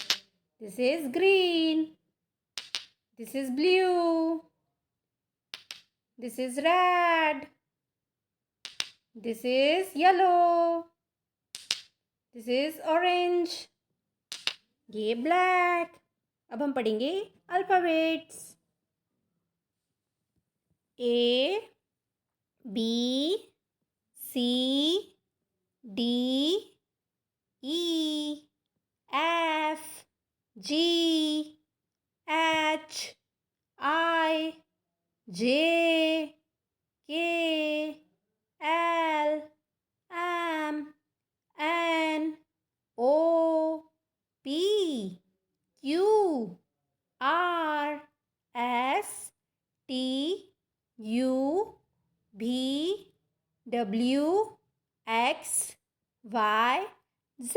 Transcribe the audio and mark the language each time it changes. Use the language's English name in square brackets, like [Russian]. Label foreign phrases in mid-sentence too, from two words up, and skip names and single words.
[English] This is green, this is blue, this is red, this is yellow, this is orange, ये black। [Hindi] अब हम पढ़ेंगे अल्फ़ाबेट्स। [English] A B C D E F G H I J K L M N O P Q R S T U V W X Y Z.